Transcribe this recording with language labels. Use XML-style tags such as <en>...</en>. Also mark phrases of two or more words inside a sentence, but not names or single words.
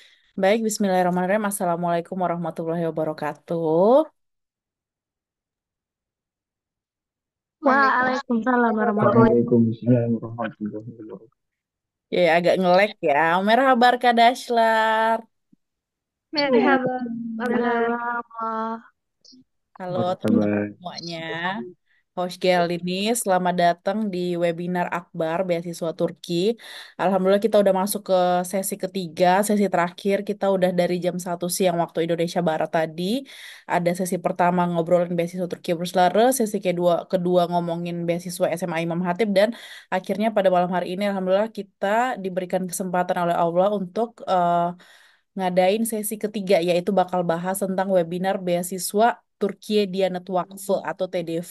<id>Baik,</id> <ar>بسم الله الرحمن الرحيم. السلام عليكم ورحمة الله وبركاته. وعليكم السلام ورحمة الله وبركاته. وعليكم السلام ورحمة الله وبركاته.</ar> <id>Ya, agak ngelek ya.</id> <tr>Merhaba Dashlar. Merhaba,</tr> <id>kabar.</id> <ar>وعليكم السلام.</ar> <id>Halo Apa teman-teman kabar? semuanya. Host Gel ini, selamat datang di webinar Akbar Beasiswa Turki. Alhamdulillah kita udah masuk ke sesi ketiga, sesi terakhir. Kita udah dari jam 1 siang waktu Indonesia Barat tadi. Ada sesi pertama ngobrolin beasiswa Turki Burslara, sesi kedua ngomongin beasiswa SMA Imam Hatip, dan akhirnya pada malam hari ini Alhamdulillah kita diberikan kesempatan oleh Allah untuk ngadain sesi ketiga, yaitu bakal bahas tentang webinar beasiswa Turkiye Diyanet Vakfı atau TDV.</id>